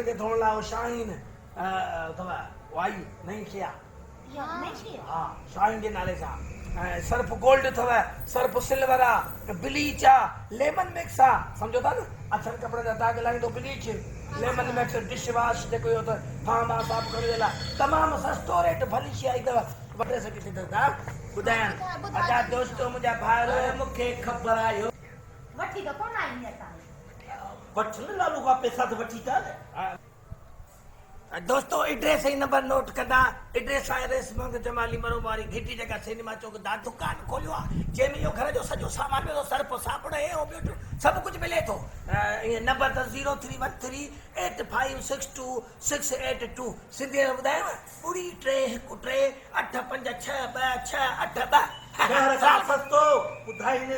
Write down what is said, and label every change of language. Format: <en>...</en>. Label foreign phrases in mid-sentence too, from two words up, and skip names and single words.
<sd>खे धोअण लाइ शाहीन अथव वाई नई शइ आहे हा शाहीन जे नाले सां सर्फ गोल्ड अथव सर्फ सिल्वर आहे ब्लीच आहे</sd> <en>lemon mix</en> <sd>आहे सम्झो था न अछनि कपिड़े जा दाग लाहींदो</sd> <en>bleach lemon mix dish wash</en> <sd>जेको इहो त थाम आहे साफ़ करण जे लाइ तमामु सस्तो रेट भली शइ आई अथव वठे सघी थी था ॿुधायां अच्छा दोस्तो मुंहिंजा भाइर मूंखे ख़बर आयो वठी त कोन आई असां वठ न लालू खां पैसा त वठी था दोस्तों एड्रेस ही नंबर नोट कंदा एड्रेस आहे रेशम जमाली मरो वारी घिटी जगह सिनेमा चौक दा दुकान खोलियो आहे जंहिंमें इहो घर जो सॼो सामान मिले थो सर्फ साबुण हे हो ॿियो सभु कुझु मिले थो ईअं नंबर त 03138562 सिंधी में ॿुधायांव 31313856262 शहर खां सस्तो ॿुधाई न</sd>